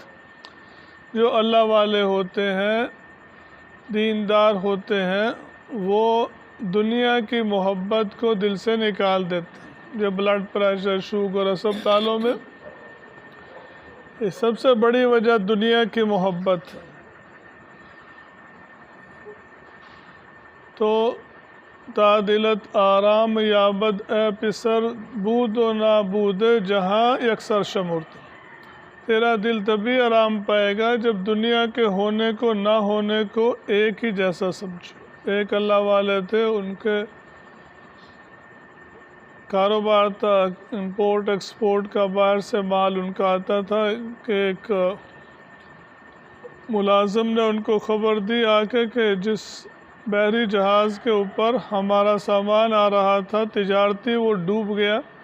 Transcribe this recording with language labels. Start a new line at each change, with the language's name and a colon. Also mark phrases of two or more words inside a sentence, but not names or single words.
Urdu: جو اللہ والے ہوتے ہیں، دیندار ہوتے ہیں، وہ دنیا کی محبت کو دل سے نکال دیتے ہیں۔ جو بلڈ پریشر، شوگر، اسپتالوں میں یہ سب سے بڑی وجہ دنیا کی محبت ہے۔
Persian: تو تا دلت آرام یابد اے پسر، بود و نابود جہاں یکسر شمرد،
Urdu: تیرا دل تبھی آرام پائے گا جب دنیا کے ہونے کو نہ ہونے کو ایک ہی جیسا سمجھو۔ ایک اللہ والے تھے، ان کے کاروبار تھا
English: import export
Urdu: کا، باہر سے مال ان کا آتا تھا کہ ایک ملازم نے ان کو خبر دی آ کے کہ جس بحری جہاز کے اوپر ہمارا سامان آ رہا تھا تجارتی، وہ ڈوب گیا۔